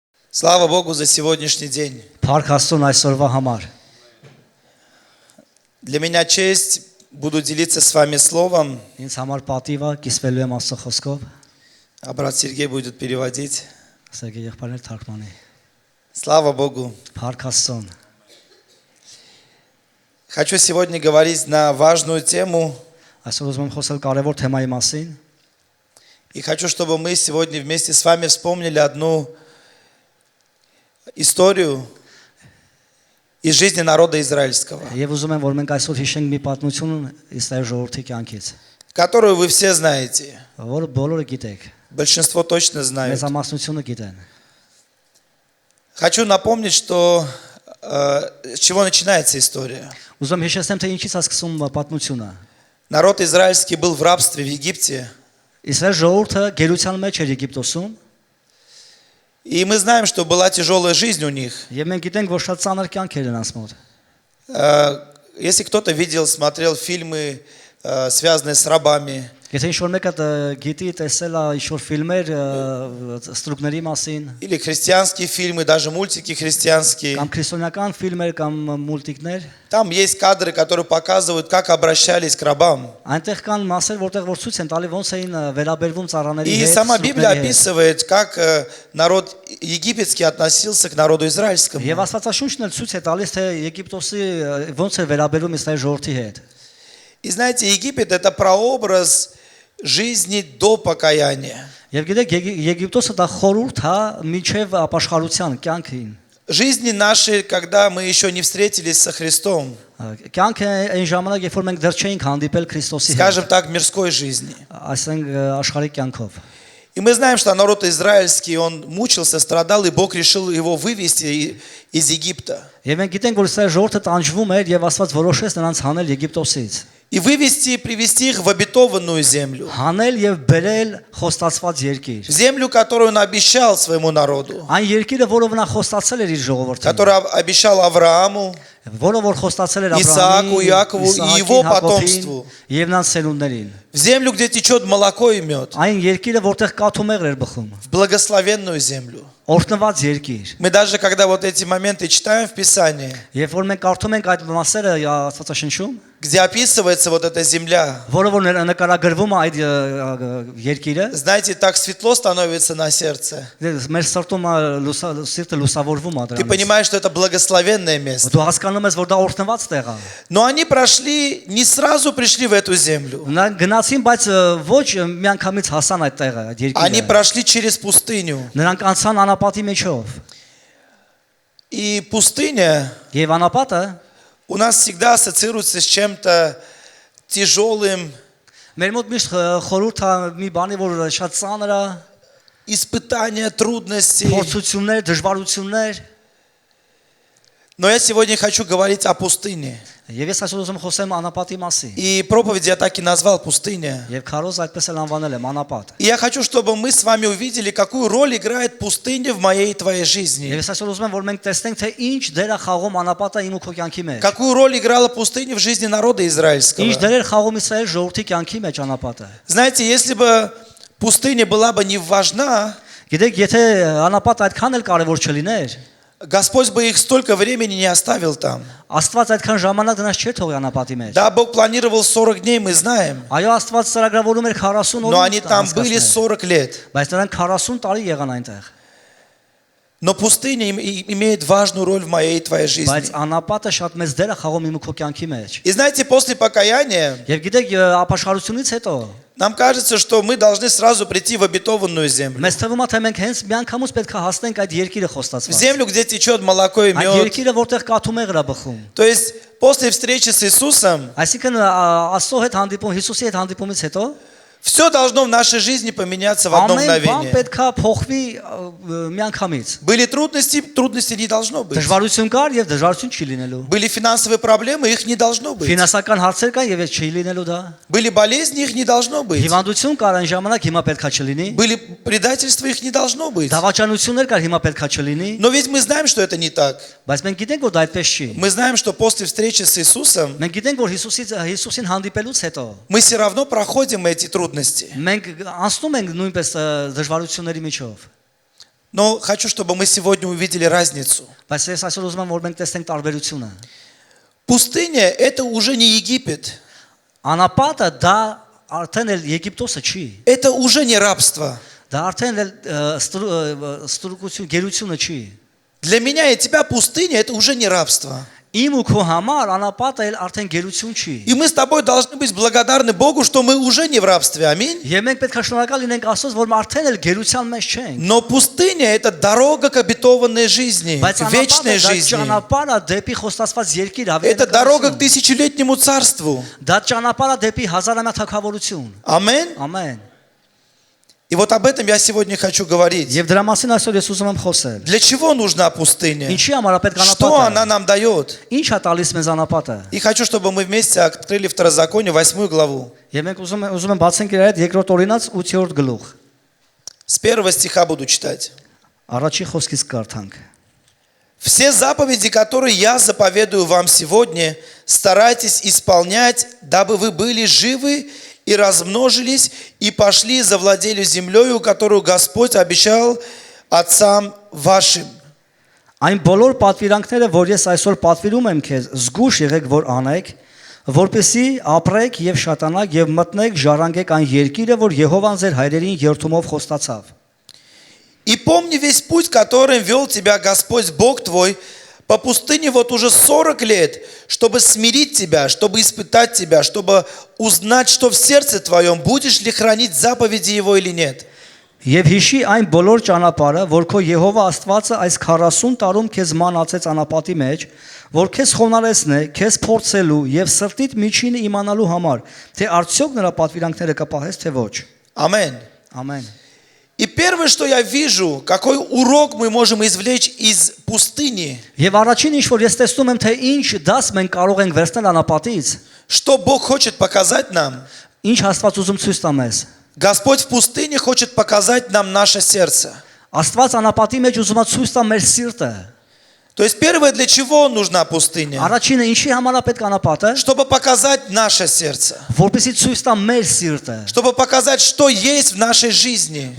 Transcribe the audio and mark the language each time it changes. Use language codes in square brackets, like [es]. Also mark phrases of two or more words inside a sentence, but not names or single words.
[ru] Слава Богу за сегодняшний день. [hy] Փառք Աստծուն այսօրվա համար։ [ru] Для меня честь, буду делиться с вами словом, [hy] Ինձ համար պատիվ է կիսվելու եմ Աստծո խոսքով։ [ru] а брат Сергей будет переводить. [hy] Սերգեյ եղբայրն թարգմանի։ [ru] Слава Богу. [hy] Փառք Աստծուն։ [ru] Хочу сегодня говорить на важную тему, [hy] Այսօր ուզում եմ խոսել կարևոր թեմայի մասին։ [ru] и хочу, чтобы мы сегодня вместе с вами вспомнили одну историю из жизни народа израильского, [hy] Եվ ուզում եմ որ մենք այսօր հիշենք մի պատմություն Իսրայել ժողովրդի կյանքից, [ru] которую вы все знаете. [hy] որը բոլորը գիտեք, [ru] Большинство точно знают. [hy] մեծամասնությունը գիտեն։ [ru] Хочу напомнить, что с чего начинается история. [hy] Ուզում եմ հիշեցնեմ թե ինչից է սկսում պատմությունը։ [ru] Народ израильский был в рабстве в Египте. [hy] Իսրայել ժողովուրդը գերության մեջ էր Եգիպտոսում, [ru] И мы знаем, что была тяжелая жизнь у них. [hy] եւ մենք գիտենք որ շատ ծանր կյանք էր նրանց մոտ։ [ru] Если кто-то видел, смотрел фильмы, связанные с рабами, [hy] Եթե ինչ-որ մեկը գիտի տեսել է ինչ-որ ֆիլմեր ստրուկների մասին, [ru] или христианские фильмы, даже мультики христианские, [hy] կամ քրիստոնեական ֆիլմեր կամ մուլտիկներ, [ru] там есть кадры, которые показывают, как обращались к рабам. [hy] այնտեղ կան մասեր, որտեղ որ ցույց են տալի ոնց էին վերաբերվում ծառաների [ru] И [hy] հետ։ [ru] сама Библия [hy] ստրուկների հետ։ [ru] описывает, как народ египетский относился к народу израильскому. [hy] Եվ Աստվածաշունչն էլ ցույց է տալիս թե Եգիպտոսի ոնց է վերաբերվում Իսրայել ժողովրդի հետ։ [ru] И знаете, Египет — это прообраз жизни до покаяния. [hy] Եվ գիտեք Եգիպտոսը դա խորհուրդ է միջև ապաշխարության կյանքին։ [ru] Жизни нашей, когда мы еще не встретились со Христом, [hy] Կյանքը այն ժամանակ, երբ որ մենք դեռ չէինք հանդիպել Քրիստոսի հետ, [ru] скажем так, мирской жизни. [hy] այսինքն աշխարհի կյանքով։ [ru] И мы знаем, что народ израильский, он мучился, страдал, и Бог решил его вывести из Египта. [hy] Եվ մենք գիտենք որ Իսրայել ժողովուրդը տանջվում էր եւ Աստված որոշեց նրանց հանել Եգիպտոսից։ [ru] И вывести и привести их в обетованную землю. [hy] Հանել եւ բերել խոստացված երկիր։ [ru] В землю, которую он обещал своему народу. [hy] Այն երկիրը, որով նա խոստացել էր իր ժողովրդին, [ru] Который обещал Аврааму, [hy] որը որ խոստացել էր [ru] Исааку, [hy] Աբրահամին, [ru] Якову и [hy] Իսահակին, [ru] его [hy] Հակոբին [ru] потомству. [hy] եւ նրանց սերունդներին։ [ru] В землю, где течет молоко и мед. [hy] Այն երկիրը, որտեղ կաթումեղր էր բխում, [ru] В благословенную землю. [hy] օրհնված երկիր։ [ru] Мы даже, когда вот эти моменты читаем в Писании, [hy] Երբ որ մենք կարդում ենք այդ մասերը Աստվածաշնչում, [ru] где описывается вот эта земля, [hy] որը որ նկարագրվում է այդ երկիրը, [ru] знаете, так светло становится на сердце. [hy] մեր սրտում սիրտը լուսավորվում է [ru] Ты [hy] դրանից։ [ru] понимаешь, что это благословенное место. [hy] Դու հասկանում ես, որ դա օրհնված տեղ է։ [ru] Но они прошли, не сразу пришли в эту землю. [hy] Նրանք գնացին, բայց ոչ միանգամից հասան այդ տեղը, այդ [ru] Они [hy] երկիրը։ [ru] прошли через пустыню. [hy] Նրանք անցան անապատի միջով։ [ru] И пустыня [hy] Եվ անապատը [ru] у нас всегда ассоциируется с чем-то тяжелым, [hy] մեր մոտ միշտ խորհուրդ է մի բանի, որ շատ ծանր է, [ru] испытания, трудности. [hy] փորձություններ, դժվարություններ։ [ru] Но я сегодня хочу говорить о пустыне. [hy] Եվ ես այսօր ուզում խոսեմ անապատի մասին։ [ru] И проповедь я так и назвал «Пустыня». [hy] Եվ քարոզ այդպես էլ անվանել եմ անապատ։ [ru] И я хочу, чтобы мы с вами увидели, какую роль играет пустыня в моей и твоей жизни. [hy] Եվ ես այսօր ուզում եմ, որ մենք տեսնենք, թե ինչ դեր է խաղում անապատը իմ ու քո կյանքի մեջ։ [ru] Какую роль играла пустыня в жизни народа израильского. [hy] Ինչ դեր էր խաղում Իսրայել ժողովրդի կյանքի մեջ անապատը։ [ru] Знаете, если бы пустыня была бы не важна, [hy] Գիտեք, եթե անապատը այդքան էլ կարևոր չլիներ, [ru] Господь бы их столько времени не оставил там. [hy] Աստված այդքան ժամանակ դրանց չէր թողի անապատի մեջ։ [ru] Да, Бог планировал 40 дней, мы знаем. [hy] Այո, Աստված ծրագրավորում էր 40 [ru] Но [hy] օր։ [ru] они там были 40 лет. [hy] Բայց նրանք 40 տարի եղան այնտեղ։ [ru] Но пустыня имеет важную роль в моей и твоей жизни. [hy] Բայց անապատը շատ մեծ դեր է խաղում իմ ու քո կյանքի մեջ։ [ru] И знаете, после покаяния [hy] Եվ գիտեք, ապաշխարությունից հետո [ru] нам кажется, что мы должны сразу прийти в обетованную землю. [hy] մեզ թվում է, թե մենք հենց միանգամից պետք է հասնենք այդ երկիրը [ru] В [hy] խոստացված։ [ru] землю, где течет молоко и [hy] Այդ [ru] мед. [hy] երկիրը, որտեղ կաթումեղր է բխում։ [ru] То есть после встречи с Иисусом [hy] Այսինքն Աստծո հետ հանդիպում, Հիսուսի հետ հանդիպումից հետո [ru] все должно в нашей жизни поменяться в одно [hy] ամեն բան [ru] мгновение. [hy] պետք է փոխվի միանգամից։ [ru] Были трудности, трудностей не должно быть. [hy] Դժվարություն կար եւ դժվարություն չի լինելու։ [ru] Были финансовые проблемы, их не должно быть. [hy] Ֆինանսական հարցեր կան եւ չի լինելու դա։ [ru] Были болезни, их не должно быть. [hy] Հիվանդություն կար այն ժամանակ, հիմա պետք է չլինի։ [ru] Были предательства, их не должно быть. [hy] Դավաճանություններ կար, հիմա պետք է չլինի։ [ru] Но ведь мы знаем, что это не так. [hy] Բայց մենք գիտենք, որ դա այդպես չի։ [ru] Мы знаем, что после встречи с Иисусом [hy] Մենք գիտենք, որ Հիսուսին հանդիպելուց հետո [ru] мы все равно проходим эти трудности. [hy] մենք անցնում ենք նույնպես դժվարությունների միջով։ [ru] Но хочу, чтобы мы сегодня увидели разницу. [hy] Բայց ես այսօր ուզում եմ որ մենք տեսնենք տարբերությունը։ [ru] Пустыня – это уже не Египет. [hy] Անապատը դա արդեն էլ Եգիպտոսը չի։ [ru] Это уже не рабство. [hy] Դա արդեն էլ ստրուկություն, գերությունը չի։ [ru] Для меня и тебя пустыня – это уже не рабство. [hy] Իմ ու քո համար անապատը էլ արդեն գերություն չի։ [ru] И мы с тобой должны быть благодарны Богу, что мы уже не в рабстве. Аминь. [hy] Եվ մենք պետք է շնորհակալ լինենք Աստծոց, որ արդեն էլ գերության մեջ չենք։ [ru] Но пустыня – это дорога к обетованной жизни, [hy] Բայց [ru] к вечной [hy] անապատը դա [ru] жизни. [hy] ճանապարհը դեպի խոստացված երկիր, [ru] Это дорога к тысячелетнему царству. [hy] Դա ճանապարհը դեպի հազարամյա թագավորություն։ [ru] Аминь. [hy] Ամեն։ [ru] И вот об этом я сегодня хочу говорить. [hy] Եվ դրա մասին այսօր ես ուզում եմ խոսել։ [ru] Для чего нужна пустыня? [hy] Ինչի համար է պետք [ru] Что она [hy] անապատը։ [ru] нам дает? [hy] Ինչ է տալիս մեզ անապատը։ [ru] И хочу, чтобы мы вместе открыли Второзаконие, 8 главу. [hy] Եվ մենք ուզում եմ բացենք իր հետ երկրորդ օրինաց 8-րդ գլուխ։ [ru] С 1 стиха буду читать. [hy] Առաջի խոսքից կարդանք։ [ru] Все заповеди, которые я заповедую вам сегодня, старайтесь исполнять, дабы вы были живы и размножились, и пошли и завладели землею, которую Господь обещал отцам вашим. [hy] Այն բոլոր պատվիրանքները, որ ես այսօր պատվիրում եմ քեզ, զգուշ եղեք, որ անեք, որպեսզի ապրեք եւ շատանաք եւ մտնեք ժառանգեք այն երկիրը, որ Եհովան ձեր հայրերին երթումով խոստացավ։ [ru] И помни весь путь, которым вел тебя Господь Бог твой, по пустыне вот уже 40 лет, чтобы смирить тебя, чтобы испытать тебя, чтобы узнать, что в сердце твоем, будешь ли хранить заповеди Его или нет. [hy] Եվ հիշի այն բոլոր ճանապարհը, որ քո Եհովա Աստվածը այս 40 տարում քեզ մանացեց անապատի մեջ, որ քեզ խոնարհեցնե, քեզ փորձելու եւ սրտիդ միջինը իմանալու համար, թե արդյոք նրա պատվիրանքները կպահես թե ոչ։ Ամեն. Ամեն։ [ru] И первое, что я вижу, какой урок мы можем извлечь из пустыни, [hy] Եվ առաջին ինչ որ ես տեսնում եմ, թե ինչ դաս մենք կարող ենք վերցնել անապատից, [ru] что Бог хочет показать нам. [hy] ինչ Աստված ուզում ցույց տա մեզ։ [ru] Господь в пустыне хочет показать нам наше сердце. [hy] Աստված անապատի մեջ ուզում է ցույց տա մեր սիրտը։ [ru] То есть первое, для чего нужна пустыня? [hy] Առաջինը ինչի համար է պետք անապատը, [ru] Чтобы показать наше сердце. [hy] որպեսզի ցույց տա մեր սիրտը, [ru] Чтобы показать, что есть в нашей жизни.